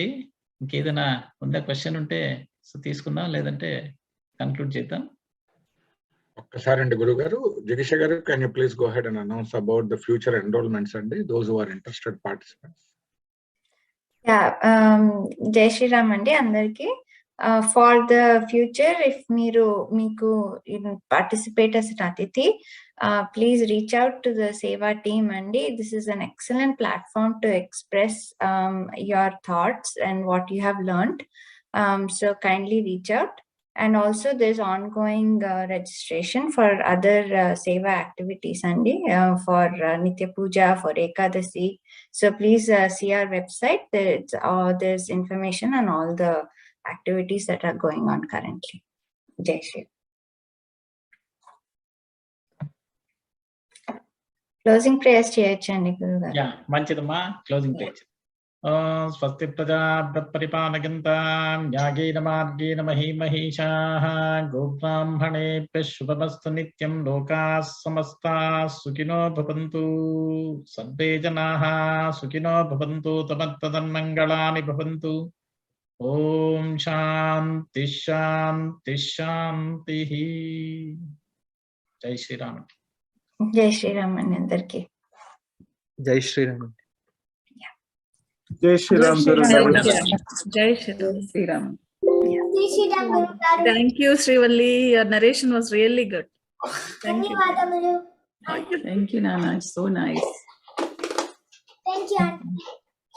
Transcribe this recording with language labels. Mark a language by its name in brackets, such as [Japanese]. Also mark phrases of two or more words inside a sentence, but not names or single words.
[Telugu] ఇంకేదైనా ఉందా క్వశ్చన్ ఉంటే తీసుకుందాం, లేదంటే కన్క్లూడ్ చేద్దాం. ఒక్కసారి అండి గురువు గారు, [English] జగీష గారు, can you please go ahead and announce about the future enrollments అండి, those who are interested participants. [Hindi] जय श्रीराम [Telugu] అండి అందరికి. [English] for the future, if మీకు participate as an Atithi, please reach out to the Seva team andi. This is an excellent platform to express your thoughts and what you have learned. So kindly reach out. And also there's ongoing registration for other Seva activities andi, for Nitya Puja, for Ekadasi. So please see our website. There's information on all the activities that are going on currently. [Hindi] जय श्री. [English] Closing prayers [Telugu] చేయచ్చండి గురు గారు. యా, మంచిదమ్మా. [English] closing page. [Sanskrit] స్వస్తి ప్రజాభ్య పరిపాలయంతాం న్యాయేన మార్గేణ మహీమహీషాః గోబ్రాహ్మణేభ్యః శుభమస్తు నిత్యం. లోకాః సమస్తాః సుఖినో భవంతు. సర్వే జనాః సుఖినో భవంతు. తమత్తన్మంగళాని భవంతు. ఓం శాంతి శాంతి శాంతి. [Hindi] जय श्रीराम. जय श्रीराम [Telugu] అండి అందరికి. [Hindi] जय श्रीराम. जय श्रीराम [Telugu] గురు గారు. [Hindi] जय श्रीराम. जय श्रीराम [Telugu] గురువు గారు. [English] Thank you, Srivalli. Your narration was really good. [Telugu] ధన్యవాదములు. [English] Thank you, Nana. It's so nice. thank you aunty.